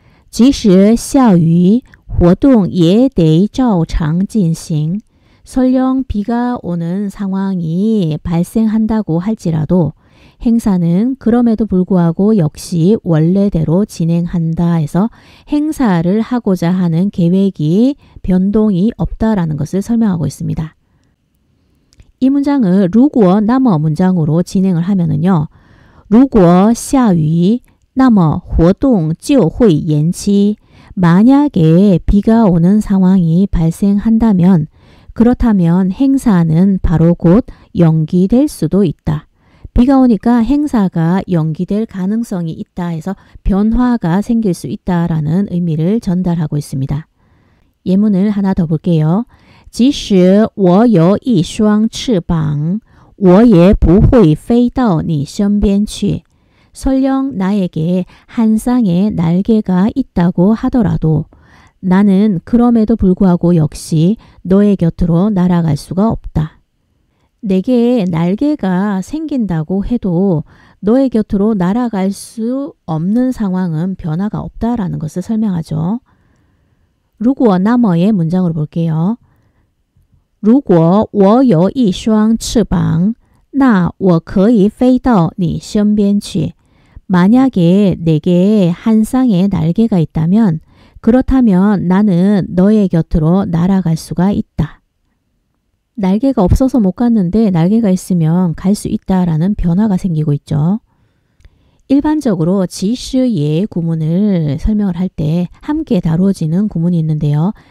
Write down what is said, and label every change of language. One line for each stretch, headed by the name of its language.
Chinese: 即使下雨活动也得照常进行
Korean: 설령 비가 오는 상황이 발생한다고 할지라도 행사는 그럼에도 불구하고 역시 원래대로 진행한다 해서 행사를 하고자 하는 계획이 변동이 없다라는 것을 설명하고 있습니다. 이 문장을 如果那么 문장으로 진행을 하면은요.
Chinese: 如果下雨那么活动就会延期
Korean: 만약에 비가 오는 상황이 발생한다면 그렇다면 행사는 바로 곧 연기될 수도 있다. 비가 오니까 행사가 연기될 가능성이 있다 해서 변화가 생길 수 있다라는 의미를 전달하고 있습니다. 예문을 하나 더 볼게요.
Chinese: 即使我有一双翅膀我也不会飞到你身边去.
Korean: 설령 나에게 한 쌍의 날개가 있다고 하더라도 나는 그럼에도 불구하고 역시 너의 곁으로 날아갈 수가 없다. 내게 날개가 생긴다고 해도 너의 곁으로 날아갈 수 없는 상황은 변화가 없다라는 것을 설명하죠. 如果那么의 문장으로 볼게요.
Chinese: 如果我有一双翅膀那我可以飞到你身边去.
Korean: 만약에 내게 한 쌍의 날개가 있다면 그렇다면 나는 너의 곁으로 날아갈 수가 있다. 날개가 없어서 못 갔는데 날개가 있으면 갈 수 있다라는 변화가 생기고 있죠. 일반적으로 지시의 구문을 설명을 할 때 함께 다뤄지는 구문이 있는데요.